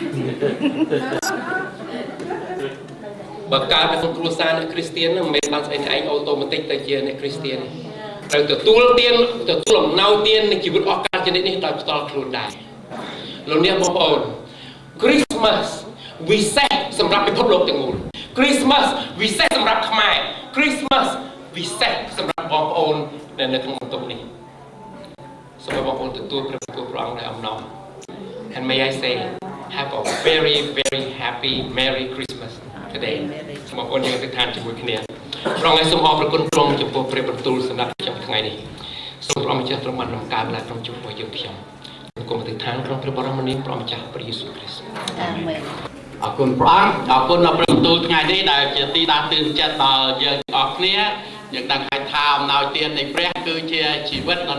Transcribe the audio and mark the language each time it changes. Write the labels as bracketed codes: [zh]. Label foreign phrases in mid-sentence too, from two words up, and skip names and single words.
[km] បើកើតនៅក្នុងគ្រួសារអ្នកគ្រីស្ទានមិនមែនបានស្អីឯងអូតូម៉ាទិកទៅជាអ្នកគ្រីស្ទានត្រូវទទួលទានទទួលអំណោយទាននៃជីវិតអស់កលជនិតនេះដោយផ្ទាល់ខ្លួនដែរលោកអ្នកបងប្អូន Christmas វិសេសសម្រាប់ពិភពលោកទាំងមូល Christmas វិសេសសម្រាប់ខ្មែរ Christmas វិសេសសម្រាប់បងប្អូន ដែលនៅក្នុងបន្ទប់នេះសូមឲ្យបងប្អូនទទួលព្រះបន្ទូលព្រះអង្គដោយអំណរ [en] And may I say have a very very happy Merry Christmas today [km] សូមបងប្អូនយើងទៅឋានជាមួយគ្នាព្រះអង្គឲ្យសូមអរគុណទ្រង់ចំពោះព្រះបន្ទូលសម្រាប់ខ្ញុំថ្ងៃនេះ សូមព្រះម្ចាស់ទ្រង់បានដំកើងឡើងក្នុងជួបរបស់យើងខ្ញុំគុំទៅឋានក្នុងព្រះបរមនាមព្រះម្ចាស់ព្រះយេស៊ូវគ្រីស្ទអាមែនអរគុណព្រះអង្គអរគុណដល់ព្រះ បន្ទូលថ្ងៃនេះដែលជាទីដាស់តឿនចិត្តដល់យើងអស់គ្នាយើងដឹងថាអំណោយទាននៃព្រះគឺជាជីវិតដ៏